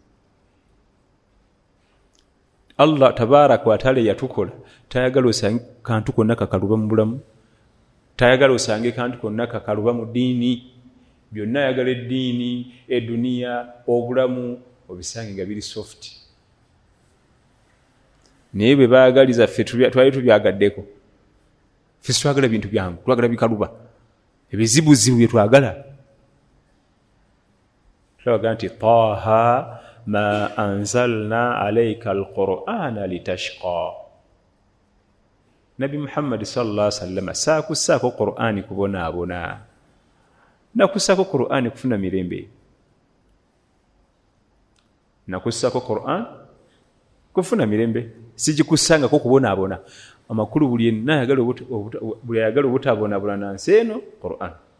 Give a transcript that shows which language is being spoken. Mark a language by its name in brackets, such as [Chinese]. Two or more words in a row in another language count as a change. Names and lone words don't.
[Arabic] الله تبارك وتعالى [Ganda] yatukola tayagala osange kantu konna kakaluba mu bulamu tayagala osange kantu konna kakaluba mu ddiini byonna ayagala eddiini eduniya obulamu obisange nga biri soft naye bwe baagaliza ffe twali tubyagaddeko ffe twagala bintu byangu twagala bikaluba ebizibuzibu bye twagala tulabaga nti [Arabic] طه ما أنزلنا عليك القرآن لتشقى [Ganda] nabi muhammadi [Arabic] صلى الله عليه وسلم [Ganda] saakussaako qur'ani kubonaabona nakussaako qur'ani kufuna mirembe nakussaako qur'an kufuna mirembe sijikussangako kubonaabona amakulu buli ayagala obutabonaabona nansi eno qur'an